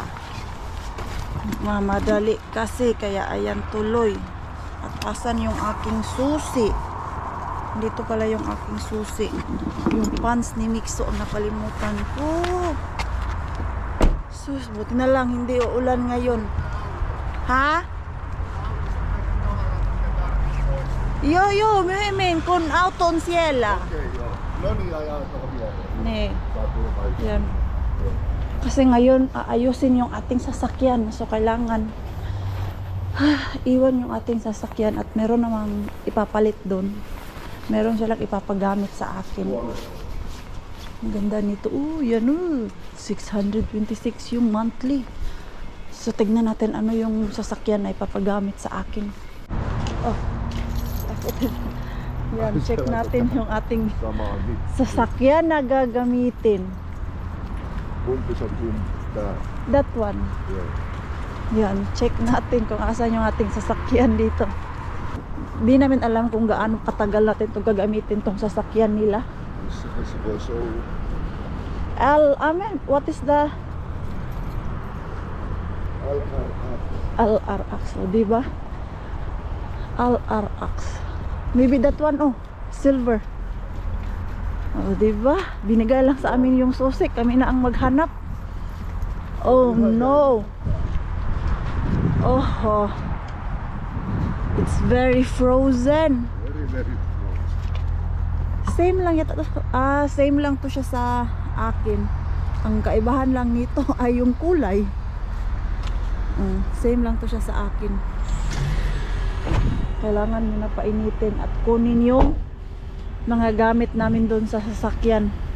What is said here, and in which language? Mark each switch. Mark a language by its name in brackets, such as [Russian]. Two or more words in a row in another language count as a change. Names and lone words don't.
[Filipino] Mamadali kasi kaya ayan tuloy. At asan yung aking susi? Dito pala yung aking susi. Yung pants ni Mikso ang nakalimutan ko. Sus, buti na lang hindi uulan ngayon. Ha? [Finnish] Joo, myöhemmin kun auto on siellä. Okei, joo. No niin, ajaa tuohon viereen. Ne. Saa turvallisesti. [Filipino] Yan. Kasi ngayon aayusin yung ating sasakyan. So kailangan iwan yung ating sasakyan at meron namang ipapalit doon. Meron silang ipapagamit sa akin. Ang ganda nito. Yan 626 yung monthly. So tignan natin ano yung sasakyan na ipapagamit sa akin. Oh. Yan, check natin yung ating [Finnish] Samaan nyt. [Filipino] sasakyan na gagamitin. [Finnish] Kumpi se on tää? [English] That one. [Finnish] Joo. [Filipino] Yan, check natin kung asan yung ating sasakyan dito. Di namin alam kung gaano katagal natin itong gagamitin tong sasakyan nila. [Finnish] Missä se voisi olla? [English] What is the LRX? [Filipino] O, diba? [English] LRX. Maybe that one, oh, silver. [Filipino] O, diba? Binigay lang sa amin yung susi. Kami na ang maghanap. [English] Oh, no. Oh. It's very frozen. Very close. [Filipino] Same lang yata to. Same lang to siya sa akin. Ang kaibahan lang nito ay yung kulay. Same lang to siya sa akin. Kailangan nyo na painitin at kunin yung mga gamit namin doon sa sasakyan.